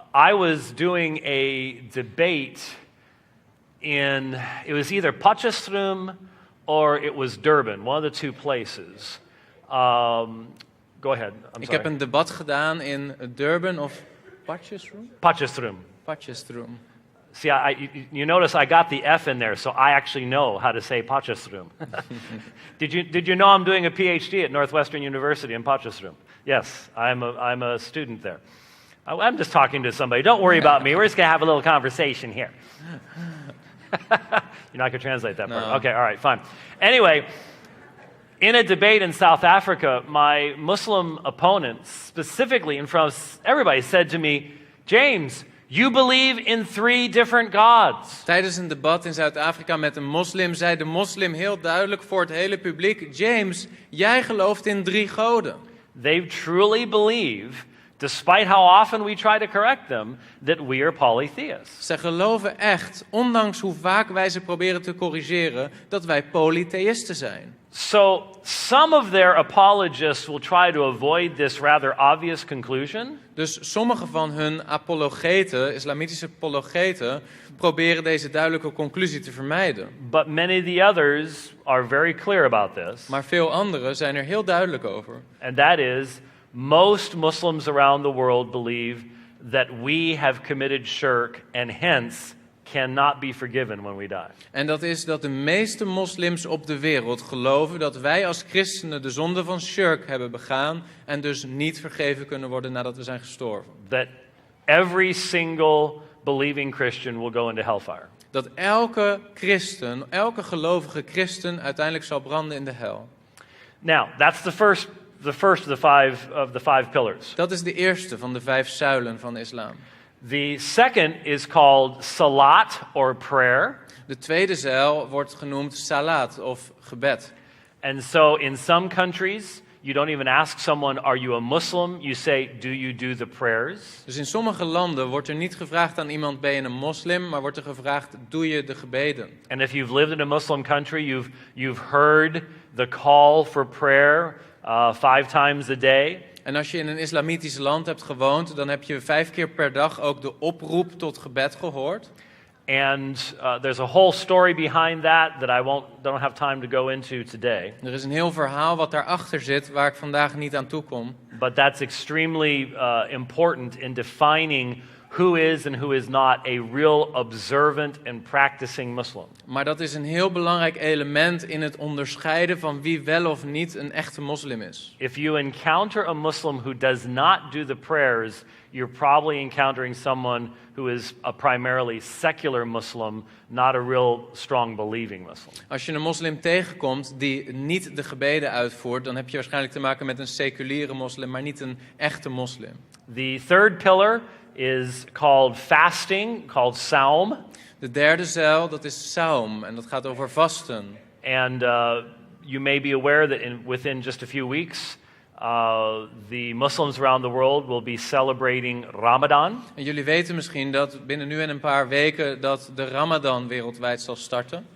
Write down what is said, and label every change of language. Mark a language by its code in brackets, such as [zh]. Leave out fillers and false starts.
[en] I was doing a debate it was either Potchefstroom or it was Durban, one of the two places. Go ahead, I'm [nl] Ik [en] sorry. [nl] heb een debat gedaan in Durban of Potchefstroom? [en] Potchefstroom. Potchefstroom. See, you notice I got the F in there, so I actually know how to say Potchefstroom. Did you know I'm doing a PhD at Northwestern University in Potchefstroom? Yes, I'm a student there. I'm just talking to somebody. Don't worry about me. We're just going to have a little conversation here. You're not going to translate that part. No. Okay, all right, fine. Anyway, in a debate in South Africa, my Muslim opponents, specifically in front of everybody, said to me, James, you believe in 3 different gods. [nl] Tijdens een debat in Zuid-Afrika met een moslim zei de moslim heel duidelijk voor het hele publiek: James, jij gelooft in 3 goden. [en] They truly believe, despite how often we try to correct them, that we are polytheists. [nl] Ze geloven echt, ondanks hoe vaak wij ze proberen te corrigeren, dat wij polytheïsten zijn. [en] So some of their apologists will try to avoid this rather obvious conclusion. [nl] Dus sommige van hun apologeten, islamitische apologeten, proberen deze duidelijke conclusie te vermijden. [en] But many of the others are very clear about this. [nl] Maar veel anderen zijn er heel duidelijk over. [en] And that is, most Muslims around the world believe that we have committed shirk and hence cannot be forgiven when we die. [nl] En dat is dat de meeste moslims op de wereld geloven dat wij als christenen de zonde van shirk hebben begaan en dus niet vergeven kunnen worden nadat we zijn gestorven. [en] That every single believing Christian will go into hellfire. [nl] Dat elke christen, elke gelovige christen uiteindelijk zal branden in de hel. [en] Now, that's the first of the five pillars. [nl] Dat is de eerste van de 5 zuilen van de islam. [en] The second is called salat or prayer. [nl] De tweede zuil wordt genoemd salat of gebed. [en] And so in some countries, you don't even ask someone, are you a Muslim? You say, do you do the prayers? [nl] Dus in sommige landen wordt er niet gevraagd aan iemand, ben je een moslim, maar wordt er gevraagd, doe je de gebeden? [en] And if you've lived in a Muslim country, you've heard the call for prayer 5 times a day. [nl] En als je in een islamitisch land hebt gewoond, dan heb je 5 keer per dag ook de oproep tot gebed gehoord. [en] And there's a whole story behind that I don't have time to go into today. [nl] Er is een heel verhaal wat daarachter zit, waar ik vandaag niet aan toe kom. [en] But that's extremely important in defining who is and who is not a real observant and practicing Muslim. [nl] Maar dat is een heel belangrijk element in het onderscheiden van wie wel of niet een echte moslim is. [en] If you encounter a Muslim who does not do the prayers, you're probably encountering someone who is a primarily secular Muslim, not a real strong believing Muslim. [nl] Als je een moslim tegenkomt die niet de gebeden uitvoert, dan heb je waarschijnlijk te maken met een seculiere moslim, maar niet een echte moslim. [en] The third pillar is called fasting, called saum. [nl] De derde zuil, dat is saum en dat gaat over vasten. [en] And you may be aware that within just a few weeks, the Muslims around the world will be celebrating Ramadan. [nl] En jullie weten misschien dat binnen nu en een paar weken dat de Ramadan wereldwijd zal starten.